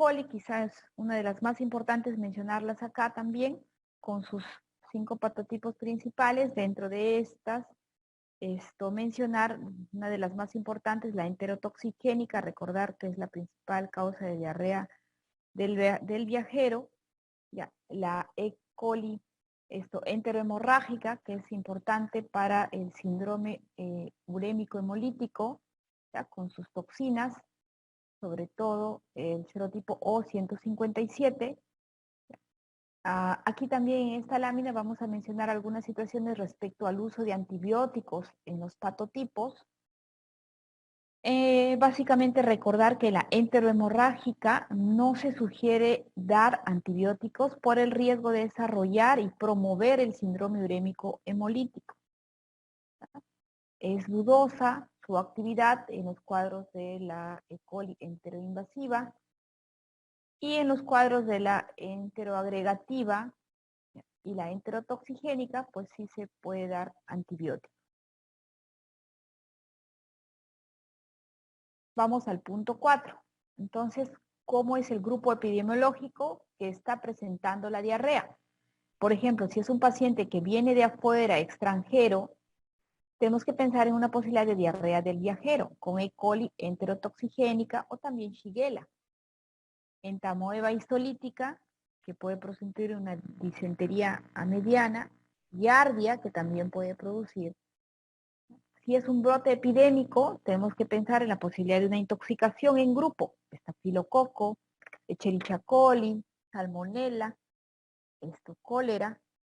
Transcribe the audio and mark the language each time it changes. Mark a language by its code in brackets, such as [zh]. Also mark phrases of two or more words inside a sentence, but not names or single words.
[es] coli quizás es una de las más importantes mencionarlas acá también, con sus 5 patotipos principales. Dentro de estas, mencionar una de las más importantes, la enterotoxigénica, recordar que es la principal causa de diarrea del viajero. Ya, la E. coli enterohemorrágica, que es importante para el síndrome urémico hemolítico, ya, con sus toxinas, sobre todo el serotipo O157. Aquí también en esta lámina vamos a mencionar algunas situaciones respecto al uso de antibióticos en los patotipos. Básicamente recordar que la enterohemorrágica no se sugiere dar antibióticos por el riesgo de desarrollar y promover el síndrome urémico hemolítico. Es dudosa su actividad en los cuadros de la E. coli enteroinvasiva y en los cuadros de la enteroagregativa y la enterotoxigénica, pues sí se puede dar antibióticos. Vamos al punto 4. Entonces, ¿cómo es el grupo epidemiológico que está presentando la diarrea? Por ejemplo, si es un paciente que viene de afuera, extranjero, tenemos que pensar en una posibilidad de diarrea del viajero, con E. coli enterotoxigénica o también Shigella. Entamoeba histolítica, que puede producir una disentería mediana, Giardia, que también puede producir. Si es un brote epidémico, tenemos que pensar en la posibilidad de una intoxicación en grupo, estafilococo, Escherichia coli, salmonella, cólera.